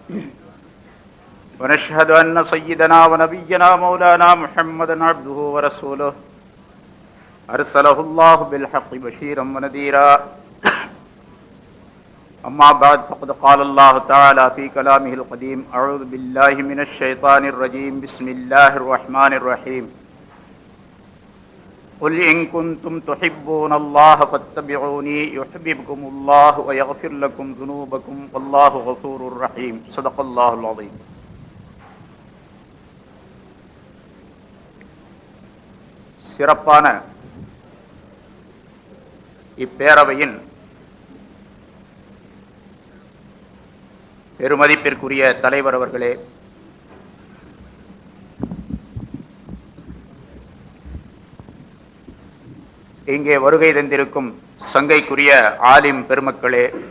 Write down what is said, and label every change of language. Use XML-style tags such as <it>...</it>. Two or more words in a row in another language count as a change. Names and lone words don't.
<ar>ونشهد أن سيدنا ونبينا مولانا محمدا عبده ورسوله أرسله الله بالحق بشيرا ونذيرا أما بعد فقد قال الله تعالى في كلامه القديم أعوذ بالله من الشيطان الرجيم بسم الله الرحمن الرحيم قل إن كنتم تحبون الله فاتبعوني يحببكم الله ويغفر لكم ذنوبكم والله غفور رحيم صدق الله العظيم.</ar> <ta>சிறப்பான இப்பேரவையின் பெருமதிப்பிற்குரிய தலைவர் அவர்களே, இங்கே வருகை தந்திருக்கும் சங்கைக்குரிய ஆலிம் பெருமக்களே</ta>